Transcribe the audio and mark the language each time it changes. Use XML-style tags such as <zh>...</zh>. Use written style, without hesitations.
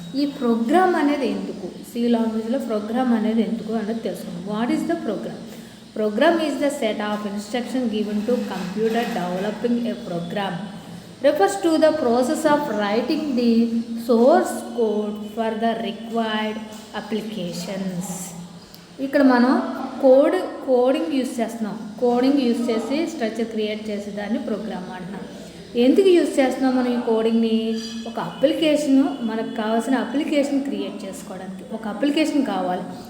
<te>ఈ ప్రోగ్రామ్ అనేది ఎందుకు, సి లాంగ్వేజ్లో ప్రోగ్రామ్ అనేది ఎందుకు అన్నది తెలుసుకుందాం.</te> <en>What is the program? Program is the set of instructions given to computer developing a program. Refers to the process of writing the source code for the required applications.</en> <te>ఇక్కడ మనం coding use చేస్తున్నాం. Coding use చేసి structure create చేసేదాన్ని programme అంటున్నాం. ఎందుకు use చేస్తున్నాం మనం ఈ కోడింగ్ని? ఒక మనకు కావాల్సిన అప్లికేషన్ క్రియేట్ చేసుకోవడానికి ఒక అప్లికేషన్ కావాలి.</te>